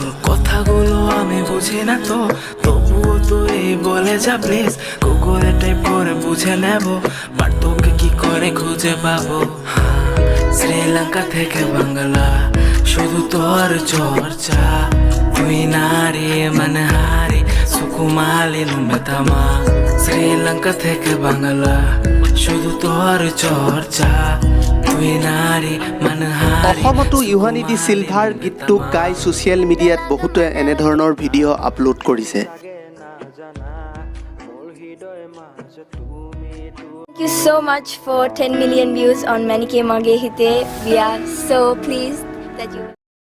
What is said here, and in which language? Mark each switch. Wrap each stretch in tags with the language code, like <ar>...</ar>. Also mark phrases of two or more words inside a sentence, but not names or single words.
<bn>কথাগুলো আমি বুঝি না তো তবুও তুই বলে যা প্লিজ গুগলে টাইপ করে বুঝে নেব বাট তোকে কি করে খুঁজে পাবো শ্রীলঙ্কা থেকে বাংলা শুধু তোর চর্চা তুই নারী মনহারি সুকুমালি লুম্বেতামা শ্রীলঙ্কা থেকে বাংলা শুধু তোর চর্চা তুই নারী মনহারি।</bn> <as>অসমতো ইউহানী ডি চিলভাৰ গীতটোক গাই ছ'চিয়েল মিডিয়াত বহুতে এনেধৰণৰ ভিডিঅ' আপলোড কৰিছে।</as> <en>Thank you so much for 10 million views on Manike Mage Hite. We are so pleased that you</en>